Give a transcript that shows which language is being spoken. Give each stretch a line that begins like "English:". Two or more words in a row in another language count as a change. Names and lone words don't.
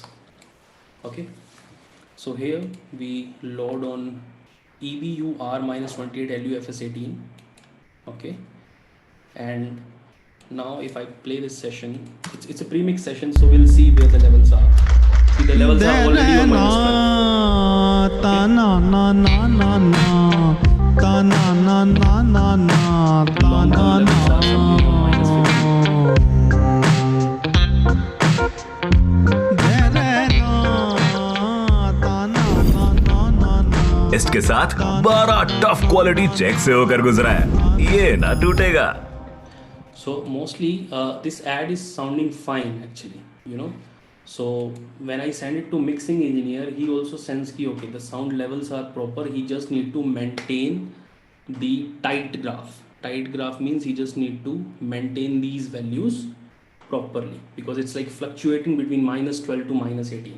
English: Okay, so here we load on EBUR -28 LUFS18. Okay, and now if I play this session, it's a premix session, so we'll see where the levels are. See, the levels are already on -12. ta na na na na na ta na na na na na ta na na
Hindi: टेस्ट के साथ 12
English: tough quality check
Hindi: से होकर गुजरा है, ये ना टूटेगा.
English: So mostly this ad is sounding fine actually. So when I send it to mixing engineer, he also sends ki okay, the sound levels are proper, he just need to maintain the tight graph. Tight graph means he just need to maintain these values properly, because it's like fluctuating between -12 to -18.